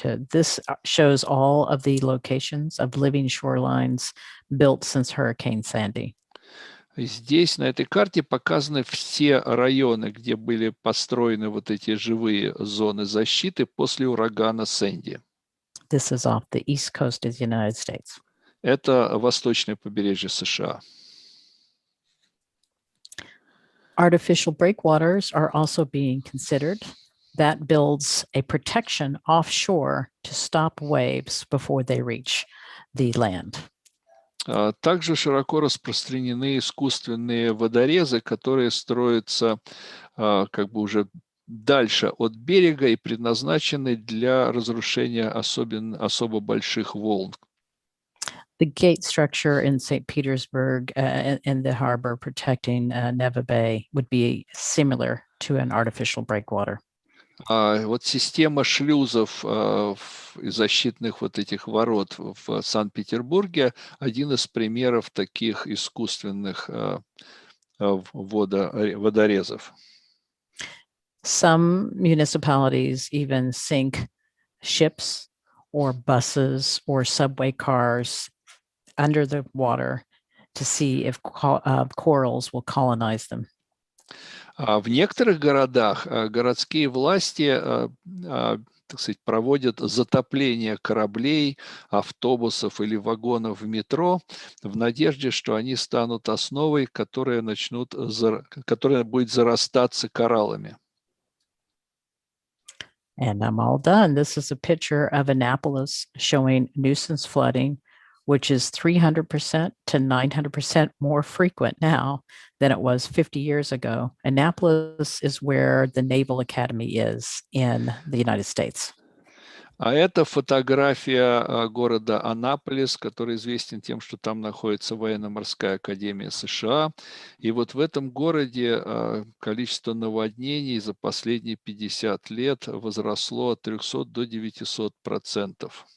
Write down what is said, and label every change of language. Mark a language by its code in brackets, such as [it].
[en] This shows all of the locations of living shorelines built since Hurricane Sandy. [ru] Здесь, на этой карте, показаны все районы, где были построены вот эти живые зоны защиты после урагана Сэнди. [en] This is off the east coast of the United States. [ru] Это восточное побережье США. [en] Artificial breakwaters are also being considered. That builds a protection offshore to stop waves before they reach the land. [ru] Также широко распространены искусственные водорезы, которые строятся как бы уже дальше от берега и предназначены для разрушения особо больших волн. [en] The gate structure in St. Petersburg in the harbor protecting Neva Bay would be similar to an artificial breakwater. [ru] Вот система шлюзов и защитных вот этих ворот в Санкт-Петербурге один из примеров таких искусственных водорезов. [en] Some municipalities even sink ships or buses or subway cars under the water to see if corals will colonize them. [ru] В некоторых городах городские власти, так сказать, проводят затопление кораблей, автобусов или вагонов в метро в надежде, что они станут основой, которая будет зарастаться кораллами. [en] And I'm all done. This is a picture of Annapolis showing nuisance flooding, which is 300% to 900% more frequent now than it was 50 years ago. Annapolis is where the Naval Academy is in the United States. [ru] А это фотография города Аннаполис, который известен тем, что там находится военно-морская академия США. И вот в этом городе количество наводнений за последние 50 лет возросло от 300 до 900%.